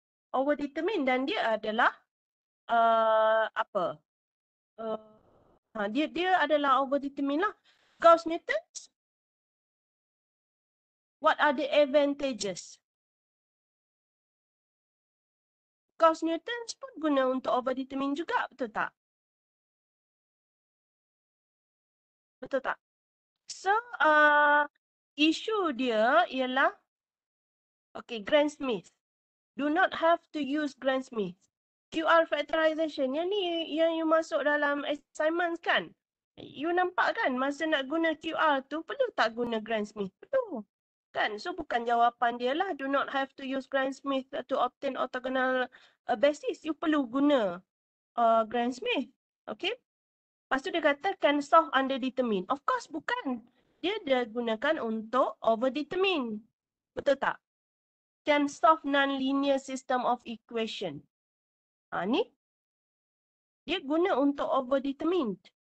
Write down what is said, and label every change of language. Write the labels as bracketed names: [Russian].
[Malay] Overdetermine dan dia adalah apa? Dia adalah overdetermine lah. [English] Gauss-Newton, what are the advantages? [Malay] Gauss-Newton pun guna untuk overdetermine juga, betul tak? Betul tak? So, isu dia ialah, okay, Gram-Smith. [English] Do not have to use Gram-Smith. [Malay] QR factorization, yang ni yang you masuk dalam assignment kan? You nampak kan masa nak guna QR tu, perlu tak guna Gram-Smith? Perlu. Kan? [English] So, [Malay] bukan jawapan dia lah, [English] do not have to use Gram-Smith to obtain orthogonal basis. [Malay] You perlu guna Gram-Smith. Okay? Lepas tu dia kata [English] can solve underdetermined. [Malay] Of course bukan. Dia gunakan untuk overdetermined. Betul tak? [English] Can solve non-linear system of equation. [Malay] Ni dia guna untuk overdetermined.